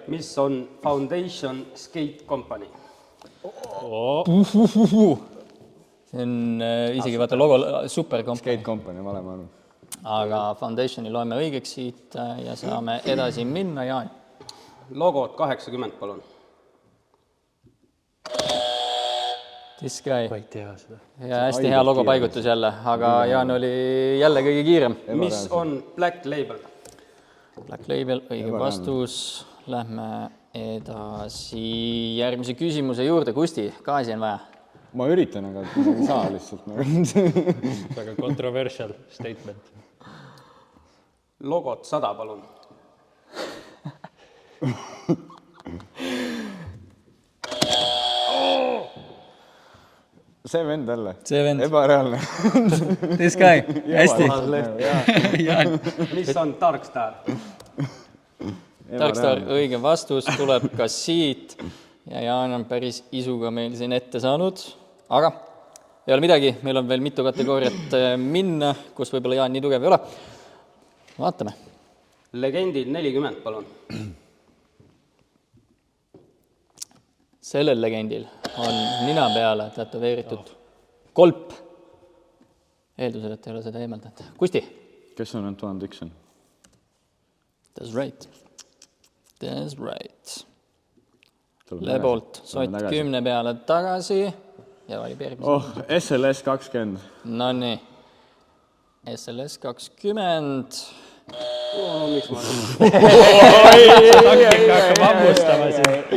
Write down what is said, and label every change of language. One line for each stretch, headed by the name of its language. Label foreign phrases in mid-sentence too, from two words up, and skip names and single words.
Estonian: mis on Foundation Skate Company? See on isegi vaata logo super Skate Company, vale ma arvan. Aga Foundationi loeme õigeks siit ja saame edasi minna, Jaan. logod 80, palun.
English: This guy.
Estonian: Ma ei tea seda. Ja hästi hea logo paigutus jälle, aga Jaan oli jälle kõige kiirem. mis on Black Label? Black Label, õige vastus. Lähme edasi järgmise küsimuse juurde. Kusti, gaasi on vaja. Ma üritan, aga ei saa lihtsalt. Väga
English: controversial statement.
Estonian: logod 100, palun. See vend jälle. See vend. Ebareaalne.
English: This guy.
Estonian: Hästi. mis on Darkstar? Darkstar, õige vastus, tuleb ka siit. Ja Jaan on päris isuga meil siin ette saanud. Aga ei ole midagi, meil on veel mitu kategooriat minna, kus võib-olla Jaan nii tugev ei ole. Vaatame. legendid 40, palun. Sellel legendil on nina peale tätoveeritud kolp. Eeldusel, et ei ole seda eemaldanud. Kusti. Kes on Antoine Dixon?
English: That's right. That's right.
Estonian: Lebolt sott 10 peale tagasi ja valib järgmise. SLS 20. No nii. SLS 20. miks ma Hakkab ammustama siin.